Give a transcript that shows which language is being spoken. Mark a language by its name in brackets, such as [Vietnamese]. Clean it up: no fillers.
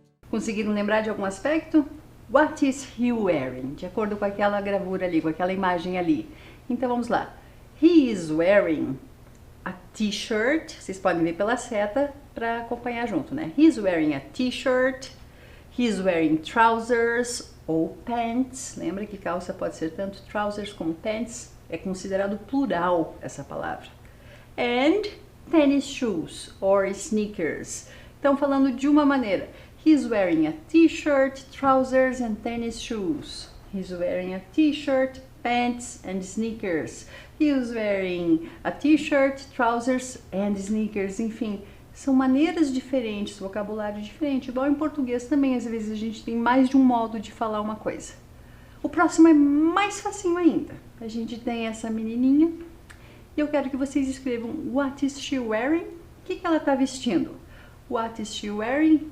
[Portuguese] Conseguiram lembrar de algum aspecto? [English] What is he wearing? [Portuguese] De acordo com aquela gravura ali, com aquela imagem ali. Então vamos lá. [English] He is wearing a t-shirt. [Portuguese] Vocês podem ver pela seta para acompanhar junto, né? [English] He is wearing a t-shirt. He is wearing trousers ou pants. [Portuguese] Lembra que calça pode ser tanto trousers como pants. É considerado plural essa palavra. [English] And tennis shoes or sneakers. [Portuguese] Então falando de uma maneira. [English] He's wearing a t-shirt, trousers and tennis shoes. He's wearing a t-shirt, pants and sneakers. He's wearing a t-shirt, trousers and sneakers. [Portuguese] Enfim, são maneiras diferentes, vocabulário diferente. Igual em português também, às vezes a gente tem mais de um modo de falar uma coisa. O próximo é mais facinho ainda. A gente tem essa menininha e eu quero que vocês escrevam [English] What is she wearing? [Portuguese] O que ela está vestindo? [English] What is she wearing?